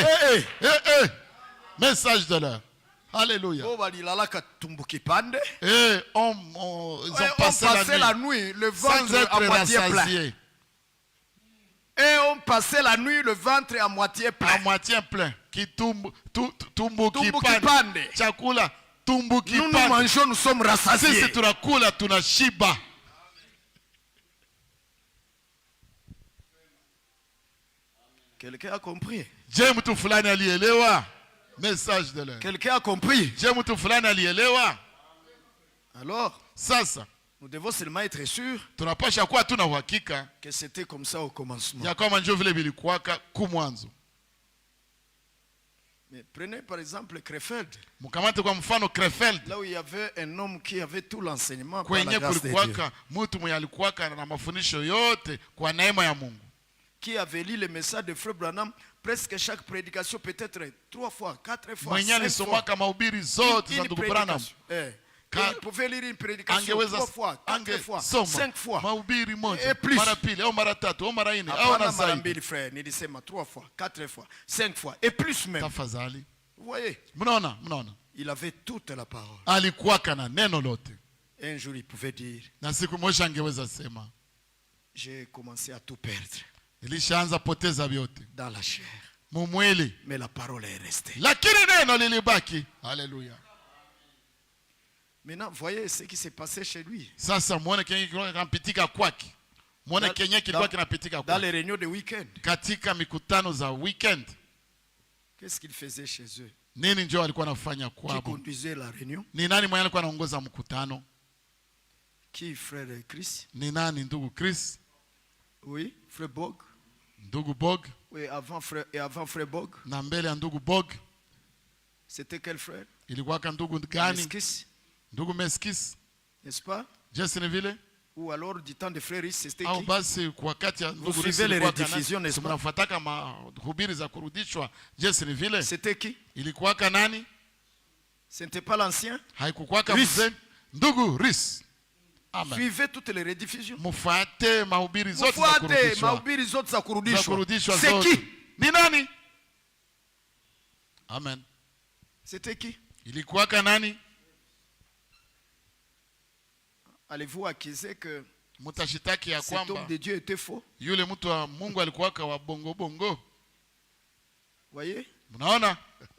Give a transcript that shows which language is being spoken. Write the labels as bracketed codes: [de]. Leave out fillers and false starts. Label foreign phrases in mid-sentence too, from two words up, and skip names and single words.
[fr] Message de l'heure. Alléluia. Et ils ont passé la nuit le ventre à moitié plein. Et on passait la nuit le ventre à moitié plein. À moitié plein. [sw] Tumbuki pande. Chakula tumbuki pande. [fr] Nous mangeons, nous sommes rassasiés. [sw] Sisi tunakula tunashiba. [fr] Quelqu'un a compris? [sw] Je mtu fulani alielewa. [fr] Message de l'heure. Quelqu'un a compris? [sw] Je mtu fulani alielewa. [fr] Alors, [sw] sasa [fr] nous devons seulement être sûrs [sw] tunapasha kuwa tuna uhakika [fr] que c'était comme ça au commencement. [sw] Ya kama ndio vile vilikuwaka kumwanzo. [fr] Mais prenez par exemple Krefeld. [sw] Mkamate kwa mfano Krefeld. [fr] Là où il y avait un homme qui avait tout l'enseignement par la grâce de Dieu. [sw] Mtu mwenye alikuwaka na mafundisho yote kwa neema ya Mungu. [fr] Qui avait lu le message de Frère Branham presque chaque prédication, peut-être 3 fois, 4 fois, [sw] mwenye [fr] 5 fois. [sw] Mahubiri zote za ndugu Branham. [fr] Il pouvait lire une prédication 3 fois, 4 fois, 5 fois. [sw] Mahubiri moja. [fr] Et plus. [sw] Mara pili au mara tatu au mara nne au na zaidi. Frère, nilisema [fr] 3 fois, 4 fois, 5 fois et plus même. [sw] Tafadhali. [fr] Vous voyez? [sw] Mnaona. [fr] Il avait toute la parole. [sw] Alikuwaka na neno lote. [fr] Un jour il pouvait dire. [sw] Na siku moja angeweza sema. [fr] J'ai commencé à tout perdre. [sw] Ilishaanza poteza vyote. [fr] Dans la chair. [sw] Mumwili. [fr] Mais la parole est restée. [sw] Lakini neno lilibaki. Alléluia. [fr] Maintenant, voyez ce qui s'est passé chez lui. [sw] Sasa muone kenye kilikuwa kinapitika kwake. Muone kenye kilikuwa kinapitika kwake. [fr] Dans les réunions de week-end. [sw] Katika mikutano za weekend. [fr] Qu'est-ce qu'il faisait chez eux? [sw] Nini njoo alikuwa anafanya kwao? [fr] Qui conduisait la réunion? [sw] Ni nani mwenye alikuwa anaongoza mkutano? [fr] Qui, frère Chris? [sw] Ni nani ndugu Chris? [fr] Oui, frère Bog. [sw] Ndugu Bog. [fr] Oui, avant frère Bog. [sw] Na mbele ya ndugu Bog. [fr] C'était quel frère? [sw] Ilikuwa ndugu gani? [fr] Meskis. [sw] Ndugu Meskis. [fr] N'est-ce pas? Jesse Neville. Ou alors du temps de frère c'était qui? Au [sw] basi kwa wakati ya ndugu Risi ilikuwa kana. Mnafuataka mahubiri za kurudishwa Jesse Neville. [fr] C'était qui? [sw] Ilikuwa nani? [fr] Ce n'était pas l'ancien? [sw] Haikuwa mzee. Ndugu Risi. Amen. [fr] Suivez toutes les rediffusions. [sw] Mufuate mahubiri zote za kurudishwa. [fr] C'est qui? [sw] Ni nani? Amen. [fr] C'était qui? [sw] Ilikuwa nani? [fr] Allez-vous accuser que [sw] mutashitaki ya kwamba [fr] cet homme de Dieu était faux? [sw] Yule mtu wa Mungu alikuwa wa bongo bongo. [fr] Voyez? [sw] Mnaona?